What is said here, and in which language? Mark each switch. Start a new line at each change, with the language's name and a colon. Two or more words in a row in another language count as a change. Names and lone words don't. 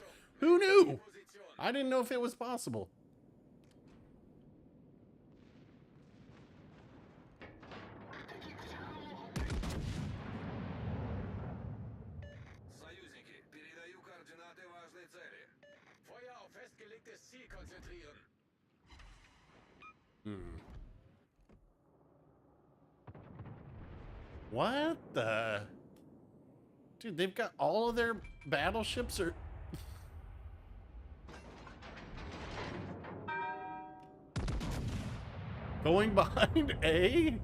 English: Who knew? I didn't know if it was possible.
Russian: Союзники, передаю координаты важной цели.
German: Feuer auf festgelegtes Ziel konzentrieren.
English: What the? Dude, they've got all of their battleships are... going behind A?